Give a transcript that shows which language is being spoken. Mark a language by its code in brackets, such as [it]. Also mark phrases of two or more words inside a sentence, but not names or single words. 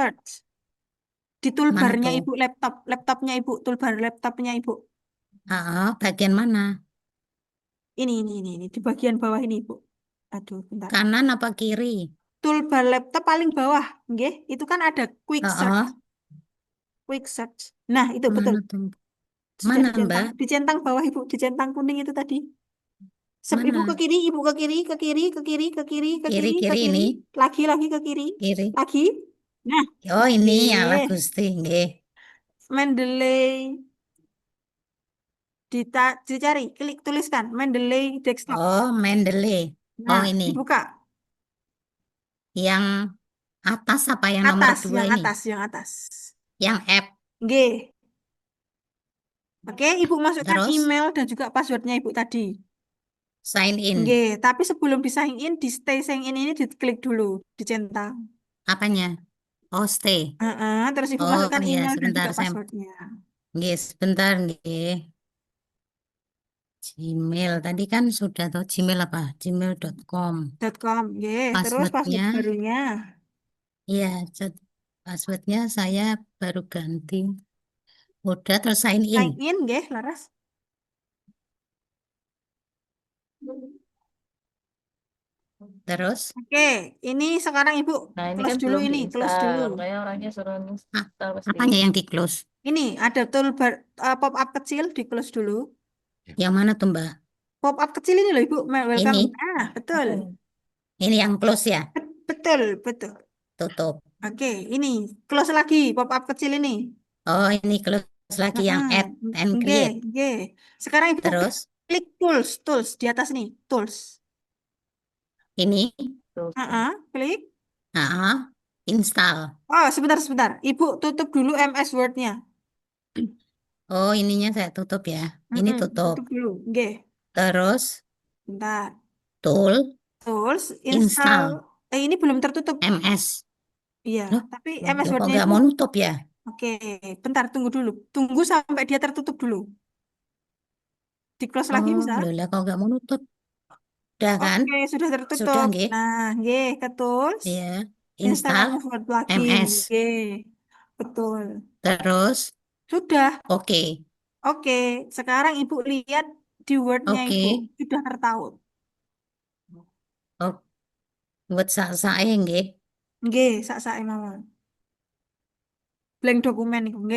[id] search. Di Mana toolbarnya tuh? Ibu laptopnya Ibu, toolbar laptopnya Ibu. Bagian mana? Ini di bagian bawah ini Ibu. Aduh, bentar. Kanan apa kiri? Toolbar laptop paling bawah, nggih. Itu kan ada [en] quick search. Quick search. [id] Nah, itu betul. Mana tuh? Sudah Mana Mbak? dicentang bawah Ibu, dicentang kuning itu tadi. Ibu Mana? ke kiri, Ibu ke kiri, ke kiri, ke kiri, ke kiri, ke kiri, ke Kiri-kiri kiri. ini. Lagi ke kiri. Kiri. Lagi. Nah, Oh ini nggih. ala Gusti nggih. Mendeley dicari, klik tuliskan Mendeley desktop. Oh, Mendeley. Nah, ini. dibuka. Yang atas apa yang nomor 2 Yang ini? yang atas. Yang app. Nggih. Oke, Ibu masukkan Terus? email dan juga passwordnya Ibu tadi. [en] Sign in. [id] Nggih, tapi sebelum di [en] sign in, [id] di [en] stay sign in [id] ini diklik dulu, dicentang. Apanya? Oh, stay. Terus Ibu Oh masukkan iya, email dan sebentar juga passwordnya. Nggih, sebentar nggih. Gmail tadi kan sudah tuh Gmail apa? Gmail.com. .com, nggih. Terus password Passwordnya. barunya. Iya, Passwordnya saya baru ganti. Udah terus sign Sign in. in nggih, Laras. Terus Oke, ini sekarang Ibu Nah, ini close kan dulu belum ini, close dulu. diinstal, makanya orangnya suruh install pasti. apanya yang di close? Ini ada [en] toolbar pop up [id] kecil di close dulu. Yang mana tuh Mbak? [en] Pop up [id] kecil ini loh Ibu, welcome. Ini, Betul. ini yang close ya, Betul, betul. tutup. Oke, ini close lagi [en] pop up [id] kecil ini. Oh, ini close lagi yang [en] add and [id] Nggih, create. nggih. Sekarang Ibu Terus klik tools, tools di atas nih, tools. ini, Tuh. Klik. install. Oh, sebentar, sebentar. Ibu tutup dulu MS Word-nya. Oh, ininya saya tutup ya. Ini tutup. Tutup dulu. Nggih. Terus Bentar. tool Tools, install install. Ini belum tertutup. MS. Iya, Loh, tapi Loh, MS kok Word-nya nggak itu. mau nutup ya? Oke, bentar, tunggu dulu. Tunggu sampai dia tertutup dulu. Di close lagi bisa? Loh lah, kok nggak mau nutup? Udah kan? Oke, sudah Sudah tertutup. nggih? Nah, nggih, ke tools. Iya. Install Install MS Word plugin. MS. Nggih, betul. Terus Sudah. oke. Oke, sekarang Ibu lihat di Word-nya Oke. Ibu. Sudah tertaut. Oh, buat saya nggih. Nggih, [jv] sak-sake mawon. [id] Blank dokumen itu, nggih.